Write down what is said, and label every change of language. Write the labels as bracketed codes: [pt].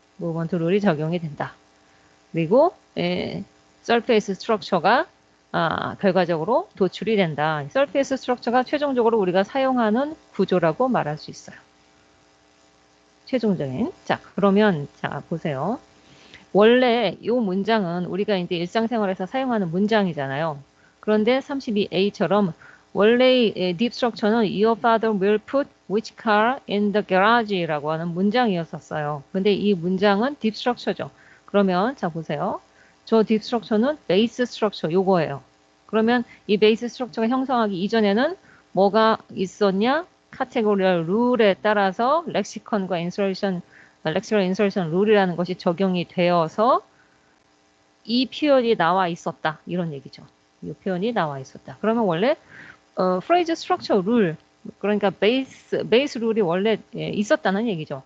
[ko] 무브먼트 룰이 적용이 된다. 그리고 서페이스 스트럭처가 결과적으로 도출이 된다. 서페이스 스트럭처가 최종적으로 우리가 사용하는 구조라고 말할 수 있어요. 최종적인. 자, 그러면 자 보세요. 원래 이 문장은 우리가 이제 일상생활에서 사용하는 문장이잖아요. 그런데 32A처럼 원래의 deep structure는 [en] Your father will put which car in the garage [ko] 라고 하는 문장이었었어요. 근데 이 문장은 deep structure죠. 그러면 자 보세요. 저 deep structure는 base structure 요거예요. 그러면 이 base structure가 형성하기 이전에는 뭐가 있었냐? 카테고리얼 룰에 따라서 렉시컨과 인서션 렉시컬 인서션 룰이라는 것이 적용이 되어서 이 표현이 나와 있었다. 이런 얘기죠. 이 표현이 나와 있었다. 그러면 원래 phrase structure 룰 그러니까 베이스 룰이 원래 있었다는 얘기죠.